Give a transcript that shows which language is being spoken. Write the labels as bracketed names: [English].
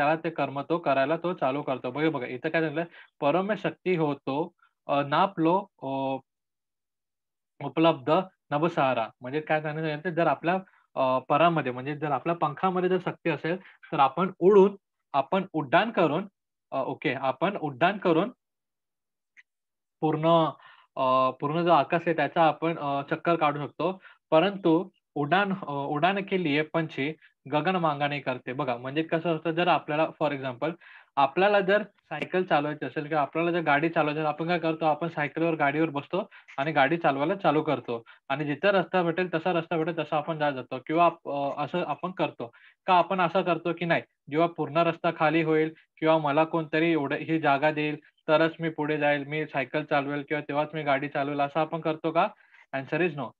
[Marathi] त्याला ते कर्म तो करायला तो चालू करतो. बघा, बघा इथं काय झालं, [Hindi] "परम शक्ती हो तो नाप लो उपलब्ध नभसहारा." [Marathi] म्हणजे काय सांगायचं जर आपल्या परामध्ये म्हणजे जर आपल्या पंखामध्ये जर शक्ती असेल, तर आपण उड्डाण करून ओके, आपण उड्डाण करून पूर्ण पूर्ण जो आकाश आहे त्याचा आपण चक्कर काढू शकतो. [Hindi] परंतु उडान के लिए पंछी गगन मांगा नहीं करते. [Marathi] बघा, म्हणजे कसं असतं जर आपल्याला [English] for example [Marathi] आपल्याला जर सायकल चालवायची असेल किंवा आपल्याला जर गाडी चालवायची असेल, आपण काय करतो आपण सायकलवर गाडीवर बसतो आणि गाडी चालवायला चालू करतो आणि जिथं रस्ता भेटेल तसा रस्ता भेटेल तसा आपण जात जातो किंवा असं आपण करतो. का आपण असं करतो की नाही जेव्हा पूर्ण रस्ता खाली होईल किंवा मला कोणतरी एवढं ही जागा देईल तरच मी पुढे जाईल, मी सायकल चालवेल किंवा तेव्हाच मी गाडी चालवेल असं आपण करतो का? [English] Answer is no.